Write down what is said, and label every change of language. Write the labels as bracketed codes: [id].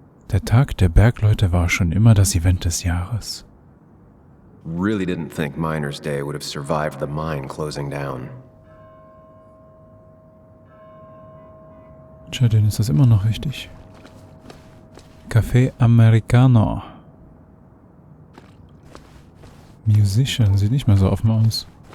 [de] Der Tag der Bergleute war schon immer das Event des Jahres. [en] Really didn't think Miners Day would have survived the mine closing down. [de] Tja, denen ist das immer noch wichtig. Café Americano. Musician, sieht nicht mehr so offen aus.